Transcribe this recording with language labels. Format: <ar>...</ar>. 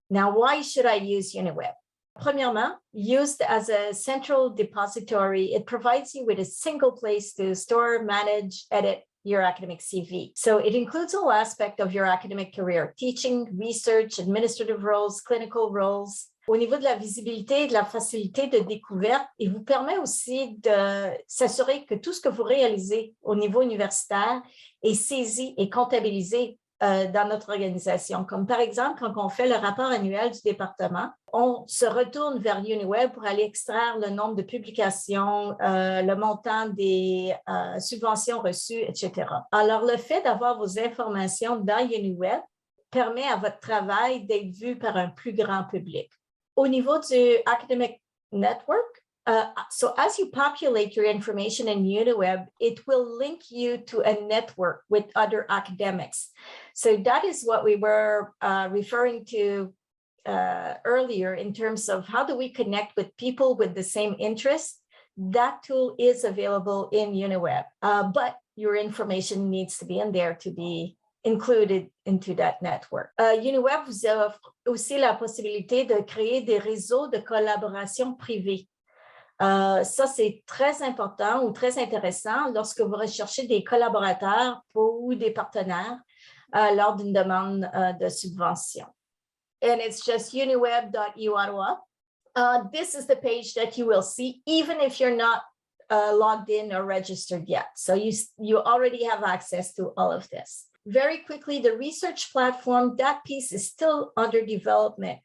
<en>Now, why should I use UNIWEB? Premièrement, used as a central depository, it provides you with a single place to store, manage, edit your academic CV. So it includes all aspects of your academic career, teaching, research, administrative roles, clinical roles.</en> <fr>Au niveau de la visibilité et de la facilité de découverte, il vous permet aussi de s'assurer que tout ce que vous réalisez au niveau universitaire est saisi et comptabilisé dans notre organisation. Comme par exemple, quand on fait le rapport annuel du département, on se retourne vers UNIWEB pour aller extraire le nombre de publications, le montant des subventions reçues, etc. Alors, le fait d'avoir vos informations dans UNIWEB permet à votre travail d'être vu par un plus grand public. Au niveau du</fr> <en>Academic Network, so as you populate your information in UNIWEB, it will link you to a network with other academics. So that is what we were referring to earlier in terms of how do we connect with people with the same interests. That tool is available in UNIWEB, but your information needs to be in there to be included into that network.</en> <fr>UNIWEB vous offre aussi la possibilité de créer des réseaux de collaboration privés. Ça, c'est très important ou très intéressant lorsque vous recherchez des collaborateurs ou des partenaires lors d'une demande de subvention.</fr> <en>And it's just uniweb.eu Ottawa. This is the page that you will see, even if you're not logged in or registered yet. So you already have access to all of this. Very quickly, the research platform, that piece is still under development.</en>